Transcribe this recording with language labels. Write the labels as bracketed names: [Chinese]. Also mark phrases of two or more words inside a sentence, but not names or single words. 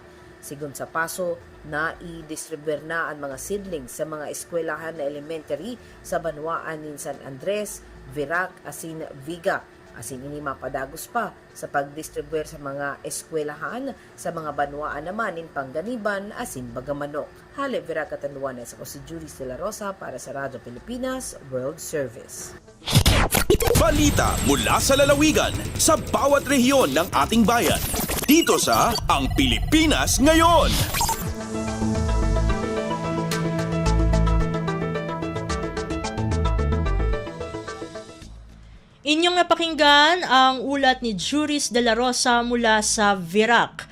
[Bikol] Sigon sa Paso, na i-distribuer na ang mga seedlings sa mga eskwelahan na elementary sa Banwaan ni San Andres, Virac asin Viga. Asin ini mapadagos pa sa pagdistribuer sa mga eskwelahan sa mga banwaan naman in Panganiban asin Bagamanok. Hale Virac Catanduanes, ako si Juris de la Rosa para sa Radyo Pilipinas World Service. [Filipino] Balita mula sa lalawigan sa bawat rehiyon ng ating bayan. Dito sa Ang Pilipinas Ngayon. Inyong napakinggan ang ulat ni Juris de la Rosa mula sa Virac.